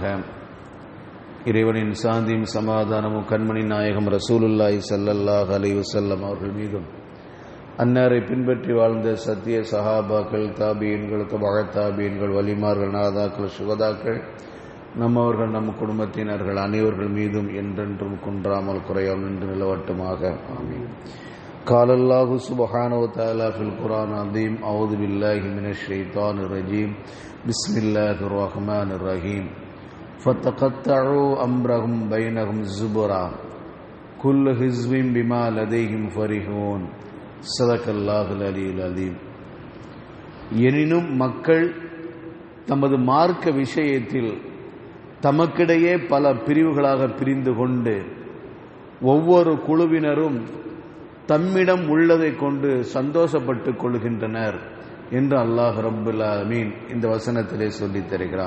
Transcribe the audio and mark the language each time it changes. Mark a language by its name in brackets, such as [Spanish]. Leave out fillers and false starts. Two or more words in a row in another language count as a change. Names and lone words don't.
[Tamil] இறைவனின் சாந்தியும் சமாதானமும் கண்மணி நாயகம் [Arabic] رسول الله صلى الله عليه وسلم [Tamil] அவர்கள் மீதும், அன்னாரை பின்பற்றி வாழ்ந்த சத்திய சஹாபாக்கள், தாபீன்கள், தபஅ தாபீன்கள், வலிமார்கள், நாதாக்கள், சுகதாக்கள், நம்மவர்கள், நம் குடும்பத்தினர்கள் அனைவர்கள் மீதும் என்றென்றும் குன்றாமல் குறையாமல் நின்று நிலவட்டுமாக. ஆமீன். [Arabic] قال الله سبحانه وتعالى في القرآن العظيم: أعوذ بالله من الشيطان الرجيم بسم الله الرحمن الرحيم فتقطعوا أمرهم بينهم زبرا كل حزب بما لديهم فرحون صدق الله العلي العظيم. [Tamil] எனினும் மக்கள் தமது மார்க்க விஷயத்தில் தமக்கிடையே பல பிரிவுகளாக பிரிந்து கொண்டு ஒவ்வொரு குழுவினரும் தம்மிடம் உள்ளதை கொண்டு சந்தோஷப்பட்டுக் கொள்கின்றனர் என்று [Arabic] الله رب العالمين [Tamil] இந்த வசனத்திலே சொல்லித் தருகிறான்.